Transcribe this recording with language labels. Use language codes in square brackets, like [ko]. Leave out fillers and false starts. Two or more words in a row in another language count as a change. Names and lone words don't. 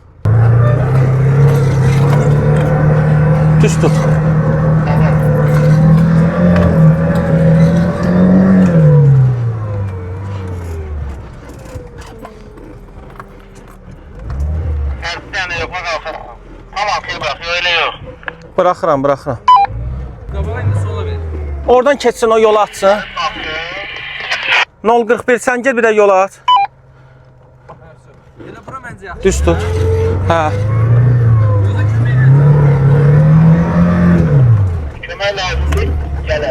[az] Düz tut. Tərtdən yoxma qalxır. [tr] Tamam, ki bırak, öyle yok. [az] Bıraxıram. Qabağa indi sola ver. Oradan keçsin, o yolu açsın. 041 sən gel bir də yola aç. Elə bura məncə yaxşı. Düz tut. Hə. Burada kömək edir. Kömək lazımdır, gələk.